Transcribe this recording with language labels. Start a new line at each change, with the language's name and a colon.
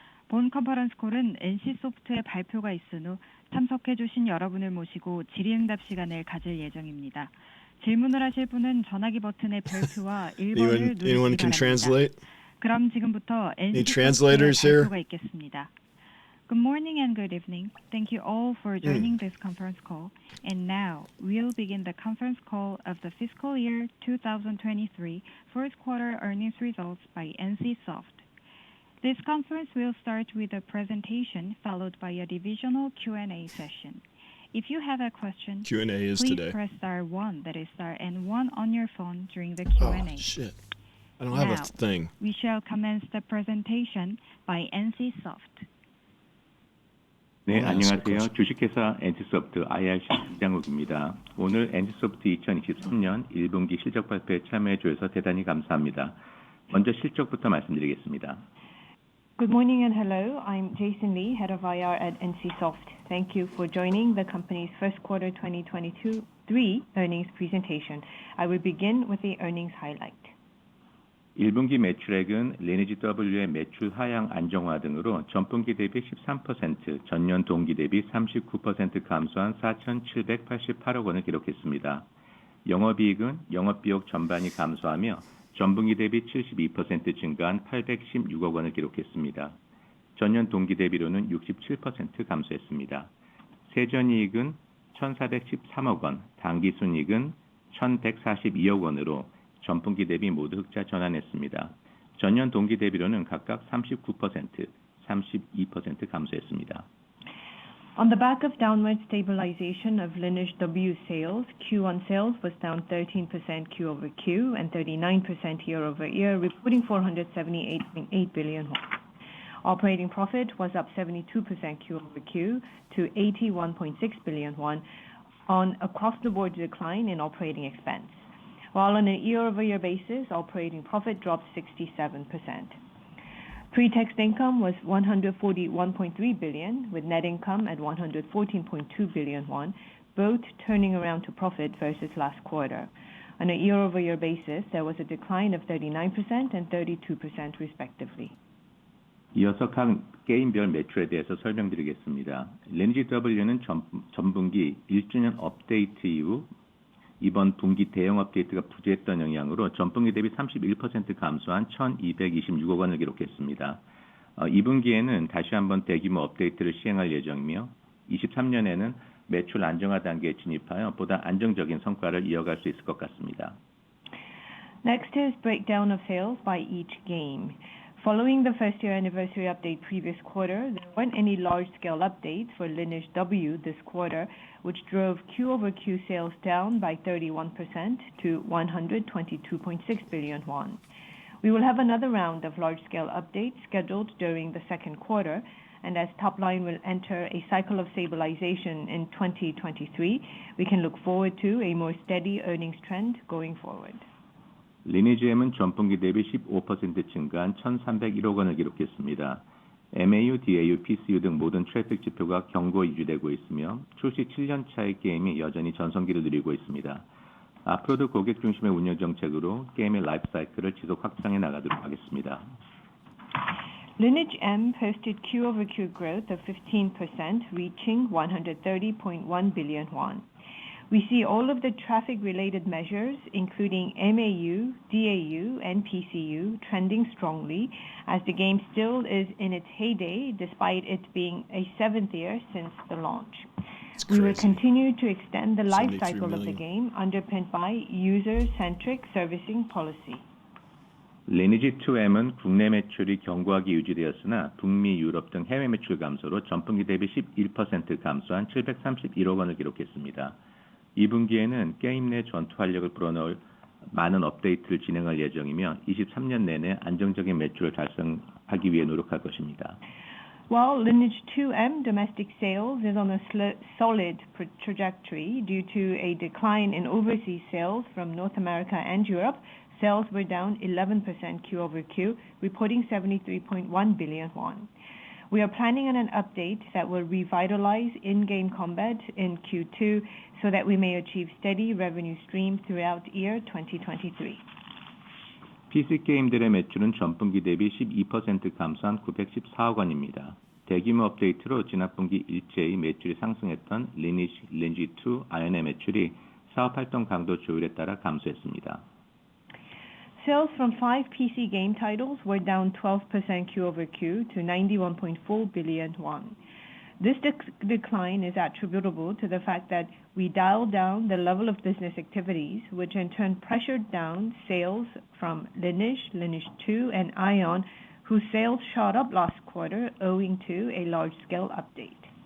Korean: 본 컨퍼런스 콜은 NC소프트의 발표가 있은 후 참석해주신 여러분을 모시고 질의응답 시간을 가질 예정입니다. 질문을 하실 분은 전화기 버튼의 별표와 1번을 누르시기 바랍니다. 그럼 지금부터 NC소프트의 발표가 있겠습니다.
English: Good morning and good evening. Thank you all for joining this conference call. And now, we'll begin the conference call of the fiscal year 2023 first quarter earnings results by NCSoft. This conference will start with a presentation followed by a divisional Q&A session. If you have a question, Q&A is please today. press star 1, that is star and 1 on your phone during the Q&A. Oh, shit. I don't have a thing. We shall commence the presentation by NCSoft.
Korean: 네, 안녕하세요. 주식회사 NC소프트 IRC 김장욱입니다. 오늘 NC소프트 2023년 1분기 실적 발표에 참여해 주셔서 대단히 감사합니다. 먼저 실적부터 말씀드리겠습니다.
English: Good morning and hello. I'm Jason Lee, head of IR at NCSoft. Thank you for joining the company's first quarter 2023 earnings presentation. I will begin with the earnings highlight.
Korean: 1분기 매출액은 리니지 W의 매출 하향 안정화 등으로 전분기 대비 13%, 전년 동기 대비 39% 감소한 4,788억 원을 기록했습니다. 영업이익은 영업비용 전반이 감소하며 전분기 대비 72% 증가한 816억 원을 기록했습니다. 전년 동기 대비로는 67% 감소했습니다. 세전이익은 1,413억 원, 당기순이익은 1,142억 원으로 전분기 대비 모두 흑자 전환했습니다. 전년 동기 대비로는 각각 39%, 32% 감소했습니다.
English: On the back of downward stabilization of Lineage W sales, Q1 sales was down 13% Q-over-Q and 39% year-over-year, reporting 478.8 billion won. Operating profit was up 72% Q-over-Q to 81.6 billion won on across-the-board decline in operating expense. While on a year-over-year basis, operating profit dropped 67%. Pre-tax income was 141.3 billion, with net income at 114.2 billion won, both turning around to profit versus last quarter. On a year-over-year basis, there was a decline of 39% and 32% respectively.
Korean: 이어서 각 게임별 매출에 대해서 설명드리겠습니다. 리니지 W는 전분기 1주년 업데이트 이후 이번 분기 대형 업데이트가 부재했던 영향으로 전분기 대비 31% 감소한 1,226억 원을 기록했습니다. 2분기에는 다시 한번 대규모 업데이트를 시행할 예정이며 23년에는 매출 안정화 단계에 진입하여 보다 안정적인 성과를 이어갈 수 있을 것 같습니다.
English: Next is breakdown of sales by each game. Following the first year anniversary update previous quarter, there weren't any large-scale updates for Lineage W this quarter, which drove Q-over-Q sales down by 31% to 122.6 billion won. We will have another round of large-scale updates scheduled during the second quarter, and as top line will enter a cycle of stabilization in 2023, we can look forward to a more steady earnings trend going forward.
Korean: 리니지 M은 전분기 대비 15% 증가한 1,301억 원을 기록했습니다. MAU, DAU, PCU 등 모든 트래픽 지표가 견고히 유지되고 있으며 출시 7년 차의 게임이 여전히 전성기를 누리고 있습니다. 앞으로도 고객 중심의 운영 정책으로 게임의 라이프 사이클을 지속 확장해 나가도록 하겠습니다.
English: Lineage M posted Q-over-Q growth of 15%, reaching 130.1 billion won. We see all of the traffic-related measures, including MAU, DAU, and PCU, trending strongly as the game still is in its heyday despite it being a 7th year since the launch. We will continue to extend the life cycle of the game underpinned by user-centric servicing policy.
Korean: 리니지 2M은 국내 매출이 견고하게 유지되었으나 북미, 유럽 등 해외 매출 감소로 전분기 대비 11% 감소한 731억 원을 기록했습니다. 2분기에는 게임 내 전투 활력을 불어넣을 많은 업데이트를 진행할 예정이며 23년 내내 안정적인 매출을 달성하기 위해 노력할 것입니다.
English: While Lineage 2M domestic sales is on a solid trajectory due to a decline in overseas sales from North America and Europe, sales were down 11% Q-over-Q, reporting 73.1 billion won. We are planning on an update that will revitalize in-game combat in Q2 so that we may achieve steady revenue stream throughout year 2023.
Korean: PC 게임들의 매출은 전분기 대비 12% 감소한 914억 원입니다. 대규모 업데이트로 지난 분기 일제히 매출이 상승했던 리니지 2, 아연의 매출이 사업 활동 강도 조율에 따라 감소했습니다.
English: Sales from 5 PC game titles were down 12% Q-over-Q to 91.4 billion won. This decline is attributable to the fact that we dialed down the level of business activities, which in turn pressured down sales from Lineage 2, and Aion, whose sales shot up last quarter owing to a large-scale update.